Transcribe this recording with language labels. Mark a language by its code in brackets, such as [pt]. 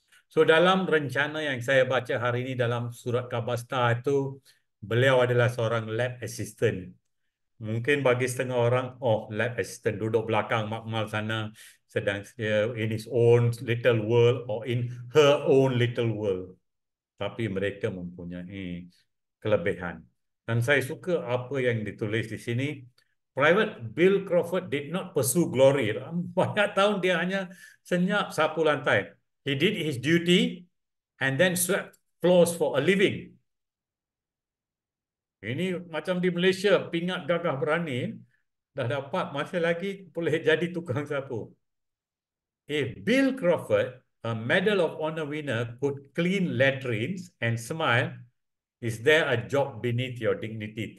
[ms] So dalam rencana yang saya baca hari ini dalam surat khabar Star itu, beliau adalah seorang lab assistant. Mungkin bagi setengah orang, oh lab assistant duduk belakang makmal sana sedang [en] in his own little world [ms] or in her own little world. Tapi mereka mempunyai kelebihan. Dan saya suka apa yang ditulis di sini. [en] Private Bill Crawford did not pursue glory. [ms] Banyak tahun dia hanya senyap sapu lantai. [en] He did his duty and then swept floors for a living. [ms] Ini macam di Malaysia, pingat gagah berani, dah dapat masih lagi boleh jadi tukang sapu. [en] If Bill Crawford, a Medal of Honor winner, could clean latrines and smile, is there a job beneath your dignity?